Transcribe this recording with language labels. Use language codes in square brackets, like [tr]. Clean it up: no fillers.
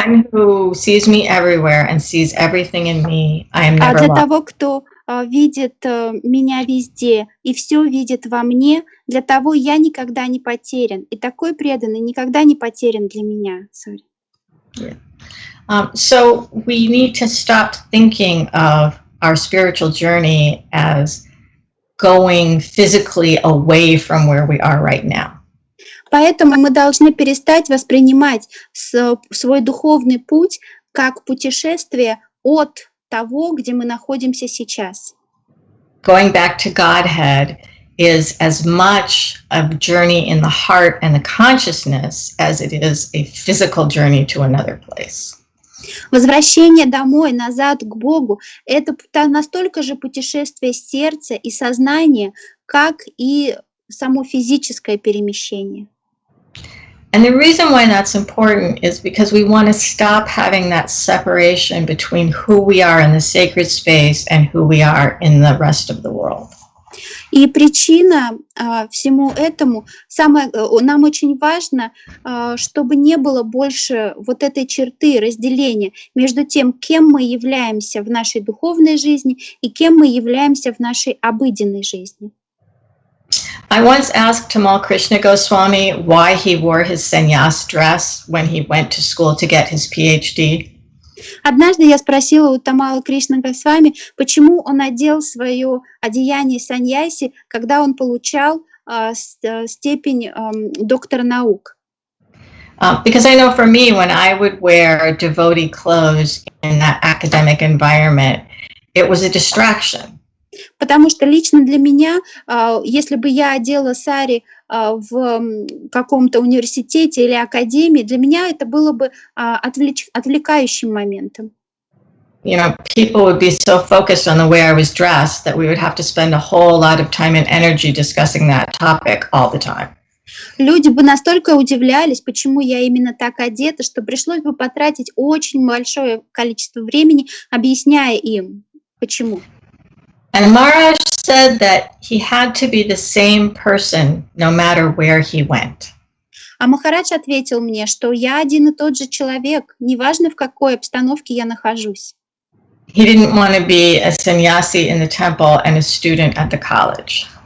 [en] who sees me everywhere and sees everything in me, I am never [ru] для [en] lost. [ru] того, кто видит меня везде и все видит во мне, для того я никогда не потерян. И такой преданный никогда не потерян для меня. [en] Sorry. Yeah. So we need to stop thinking of our spiritual journey as going physically away from where we are right now. [ru] Поэтому мы должны перестать воспринимать свой духовный путь как путешествие от того, где мы находимся сейчас. [en] Going back to Godhead is as much a journey in the heart and the consciousness as it is a physical journey to another place. [ru] Возвращение домой, назад к Богу — это настолько же путешествие сердца и сознания, как и само физическое перемещение. [en] And the reason why that's important is because we want to stop having that separation between who we are in the sacred space and who we are in the rest of the world. [ru] И причина всему этому, нам очень важно, чтобы не было больше вот этой черты разделения между тем, кем мы являемся в нашей духовной жизни и кем мы являемся в нашей обыденной жизни. [en] I once asked Tamal Krishna Goswami why he wore his sannyas dress when he went to school to get his PhD. [ru] Однажды я спросила у Тамала Кришна Госвами, почему он одел свое одеяние саньяси, когда он получал степень доктора наук. [en] Because I know for me, when I would wear devotee clothes in that academic environment, it was a distraction. [ru] Потому что лично для меня, если бы я одела сари в каком-то университете или академии, для меня это было бы отвлекающим моментом. [en] You know, people would be so focused on the way I was dressed that we would have to spend a whole lot of time and energy discussing that topic all the time. [ru] Люди бы настолько удивлялись, почему я именно так одета, что пришлось бы потратить очень большое количество времени, объясняя им, почему. [en] And Maharaj said that he had to be the same person no matter where he went. [ru] А Махарадж ответил мне, что я один и тот же человек, неважно в какой обстановке я нахожусь. [en] He didn't want to be a sannyasi in the temple and a student at the college.